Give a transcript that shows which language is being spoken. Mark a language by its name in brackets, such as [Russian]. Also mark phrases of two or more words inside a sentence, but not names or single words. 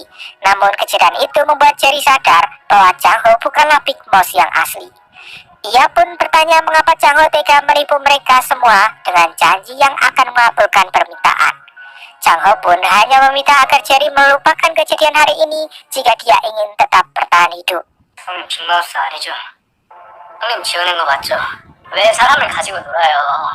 [Indonesian] Namun kejadian itu membuat Jerry sadar bahwa Chang-ho bukanlah Big Moss yang asli. Ia pun bertanya mengapa Chang-ho tega menipu mereka semua dengan janji yang akan mengabulkan permintaan. Chang-ho pun hanya meminta agar Jerry melupakan kejadian hari ini jika dia ingin tetap bertahan hidup. [Korean] 형님 빅마우스 아니죠? 형님 지어낸 거 맞죠? 왜 사람을 가지고 놀아요?